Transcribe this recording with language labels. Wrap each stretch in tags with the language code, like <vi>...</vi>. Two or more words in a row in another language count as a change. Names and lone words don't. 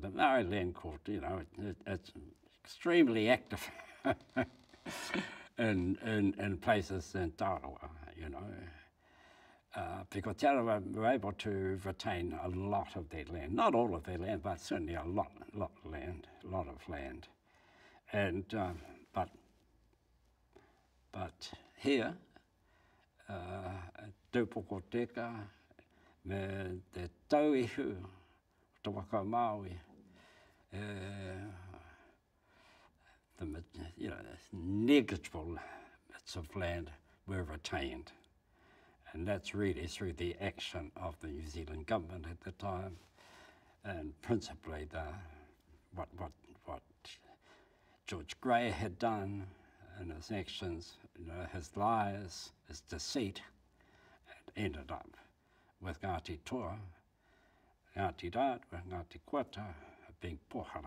<en>The Maori Land Court, you know, it's extremely active in places in Tarawa, you know, because Tarawa were able to retain a lot of their land, not all of their land, but certainly a lot of land. And but here,</en> <mi>Tupoko Teka, me te tauihu, te waka Māui,</mi> <en>the negligible bits of land were retained. And that's really through the action of the New Zealand government at the time, and principally what George Grey had done and his actions, you know, his lies, his deceit, and ended up with Ngāti Toa, Ngāti Rāt, with Ngāti Kuata being pohara.</en>